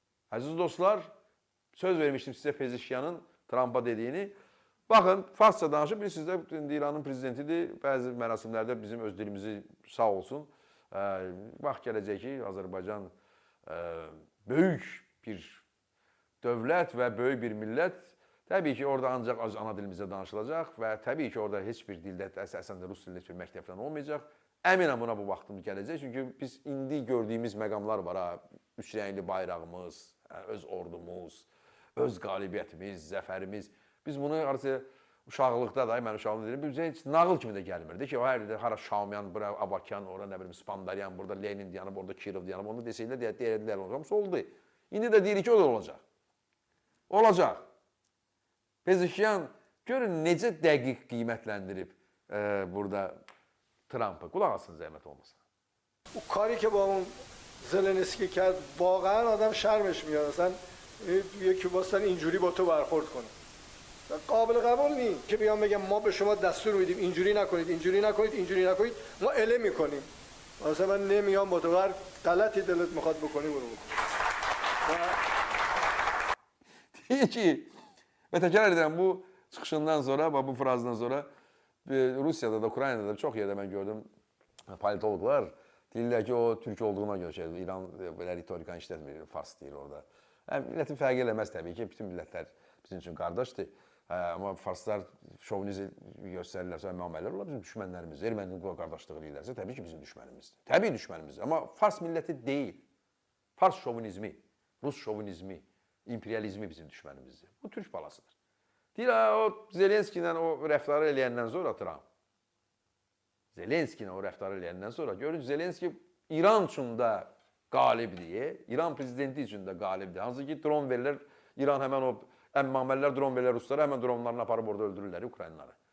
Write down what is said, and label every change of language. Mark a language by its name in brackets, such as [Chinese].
[Turkish] Aziz dostlar, söz vermiştim size Pezeshkian'ın Trump'a dediğini. [Azerbaijani] Bakın, Farsça danışıb, bilirsiniz də İranın prezidentidir. Bəzi mərasimlərdə bizim öz dilimizi sağ olsun. Vaxt gələcək ki, Azərbaycan böyük bir dövlət və böyük bir millət. Təbii ki, orada ancaq öz ana dilimizdə danışılacaq və təbii ki, orada heç bir dildə, əsasən də rus dilində heç bir məktəb falan olmayacaq. Əminəm buna bu vaxtımız gələcək. Çünki biz indi gördüyümüz məqamlar var ha. Üç rəngli bayrağımız, öz ordumuz, öz qalibiyyətimiz, zəfərimiz. Biz bunu artıq uşaqlıqda da, mən uşaqlığımda deyirəm, bizə heç nağıl kimi də gəlmirdi ki, o hər yerdə hara Şamyan, bura Abakyan, ora nə bilim Spandaryan, burada Lenin dayanıb, orada Kirov dayanıb, onu desəylər deyərdilər, hamısı oldu. İndi də deyirik ki, o da olacaq. Olacaq. Pezeshkian görün necə dəqiq qiymətləndirib burada Trump'ı. Qulaq asın zəhmət olmasa. [Persian] O kari ki با اون زلنسکی کرد واقعا آدم شرمش میاد اصلا یکی واسه اینجوری با تو برخورد کنه قابل قبول نیست که بیان بگم ما به شما دستور میدیم اینجوری نکنید اینجوری نکنید اینجوری نکنید ما اله میکنیم واسه من نمیام با تو هر غلطی دلت میخواد بکنی برو بکن [Azerbaijani] Deyir ki, və təkrar edirəm, bu çıxışından sonra, bu frazdan sonra Rusiyada da, Ukraynada da çox yerdə mən gördüm politologlar deyirlər ki, o Türk olduğuna görə İran belə ritorikanı işlətmir, fars deyir orada. Millətin fərqi eləməz təbii ki, bütün millətlər bizim üçün qardaşdır. Amma farslar şovinizm göstərirlərsə, müamilələr olar bizim düşmənlərimiz. Erməni qardaşlığı deyirlərsə, təbii ki, bizim düşmənimizdir. Təbii düşmənimizdir. Amma fars milləti deyil. Fars şovinizmi, Rus şovinizmi, imperializmi bizim düşmənimizdir. Bu Türk balasıdır. Deyir, o Zelenski ilə o rəftarı eləyəndən sonra Trump. Zelenski ilə o rəftarı eləyəndən sonra görün Zelenski İran üçün də qalibdir, İran prezidenti üçün də qalibdir. Hansı ki, dron verirlər, İran həmən o əmmamələr dron verirlər Ruslara, həmən dronlarını aparıb orada öldürürlər Ukraynaları.